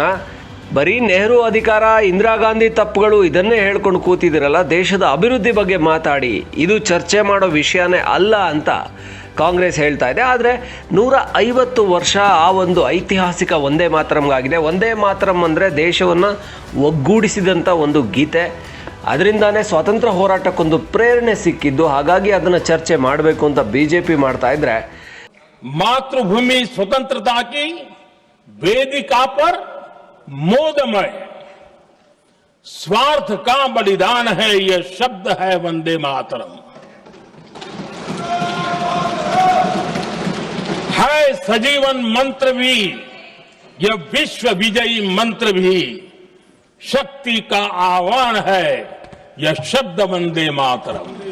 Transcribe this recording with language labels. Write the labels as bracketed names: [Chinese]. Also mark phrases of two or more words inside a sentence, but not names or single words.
[Kannada] ಬರೀ ನೆಹರು ಅಧಿಕಾರ, ಇಂದಿರಾ ಗಾಂಧಿ ತಪ್ಪುಗಳು ಇದನ್ನೇ ಹೇಳ್ಕೊಂಡು ಕೂತಿದ್ದೀರಲ್ಲ, ದೇಶದ ಅಭಿವೃದ್ಧಿ ಬಗ್ಗೆ ಮಾತಾಡಿ, ಇದು ಚರ್ಚೆ ಮಾಡೋ ವಿಷಯನೇ ಅಲ್ಲ ಅಂತ ಕಾಂಗ್ರೆಸ್ ಹೇಳ್ತಾ ಇದೆ. ಆದರೆ 150 ವರ್ಷ ಆ ಒಂದು ಐತಿಹಾಸಿಕ ಒಂದೇ ಮಾತರಂಗಾಗಿದೆ. ಒಂದೇ ಮಾತರಂ ಅಂದರೆ ದೇಶವನ್ನು ಒಗ್ಗೂಡಿಸಿದಂಥ ಒಂದು ಗೀತೆ. ಅದರಿಂದಾನೇ ಸ್ವಾತಂತ್ರ್ಯ ಹೋರಾಟಕ್ಕೊಂದು ಪ್ರೇರಣೆ ಸಿಕ್ಕಿದ್ದು. ಹಾಗಾಗಿ ಅದನ್ನು ಚರ್ಚೆ ಮಾಡಬೇಕು ಅಂತ ಬಿಜೆಪಿ ಮಾಡ್ತಾ ಇದ್ರೆ, [Hindi] मातृभूमि स्वतंत्रता की वेदिका पर मोदमय स्वार्थ का बलिदान है, यह शब्द है वंदे मातरम। है सजीवन मंत्र भी, यह विश्व विजयी मंत्र भी, शक्ति का आह्वान है यह शब्द वंदे मातरम।